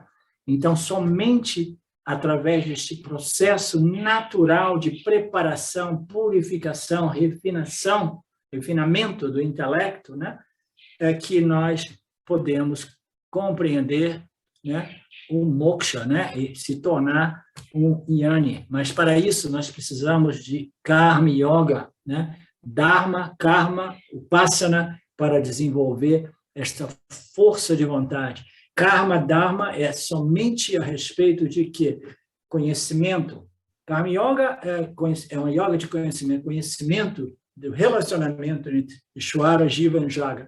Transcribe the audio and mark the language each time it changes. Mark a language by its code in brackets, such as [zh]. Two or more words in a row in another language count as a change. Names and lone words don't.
[pt] Então, somente através deste processo natural de preparação, purificação, refinamento do intelecto, né, é que nós podemos compreender, né, o moksha, né, e se tornar um jnani. Mas, para isso, nós precisamos de karma yoga, né, dharma, karma, upasana, para desenvolver esta força de vontade. Karma, Dharma é somente a respeito de que conhecimento. Karma Yoga é uma yoga de conhecimento do relacionamento entre Ishvara, Jiva e Jaga.